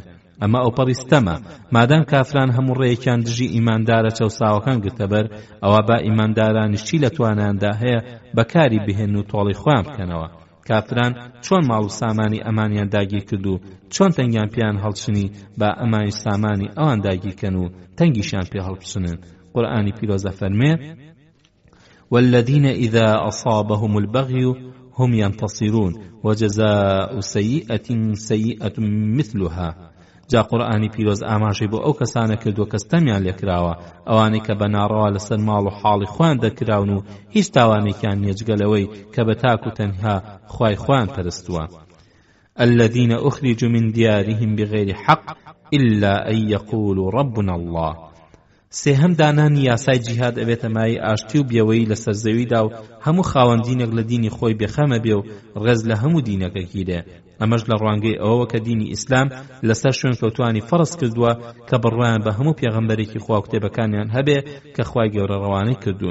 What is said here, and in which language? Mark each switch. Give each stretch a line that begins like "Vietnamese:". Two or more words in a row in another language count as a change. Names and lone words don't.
Central Kurdish: ئەمە ئەو پەڕیستەمە، مادام کافران هەموو ڕێیەکیان دژی ئیماندارە چەوساوەکان گرتەبەر، ئەوە با ئیماندارانیش چی لە توانیاندا هەیە بەکاری بهێن و تۆڵی خۆیان بکەنەوە. کافران چۆن ماڵ و سامانی ئەمانیان داگیر کرد و چۆن تەنگیان پیان هەڵچنی با ئەمانی سامانی ئەوان داگیرکەن و تەنگیشان پێ هەڵبچنن. قورئانی پیرۆزە فەرمێ
Arabic: والذين إذا أصابهم البغي هم ينتصرون وجزاء سيئة سيئة مثلها.
Central Kurdish: جا قورئانی پیرۆز ئاماژەی بۆ ئەو کەسانە کردووە کە ستەمیان لێکراوە، ئەوانەی کە بەناڕەوا لەسەر ماڵ و حاڵی خۆیان دەرکراون و هیچ تاوانێکیان نییە جگەلەوەی کە بە تاک و تەنها خوای خۆیان پەرستووە.
Arabic: الذين أخرجوا من ديارهم بغير حق إلا أن يقولوا ربنا الله.
Central Kurdish: سێهەم دانانی یاسای جیهاد ئەبێتە مای ئاشتی و بێوەیی لەسەر زەویدا و هەموو خاوەندینێک لە دینی خۆی بێخەمە بێ و ڕێز لە هەموو دینەکەکیرێ. ئەمەش لە ڕوانگەی ئەوەوە کە دینی ئیسلام لەسەر شوێن کەوتوانی فەرز کردووە کە بڕوایان بە هەموو پێغەمبەرێکی خوا و کتێبەکانیان هەبێ کە خوای گەورە ڕەوانەی کردوون.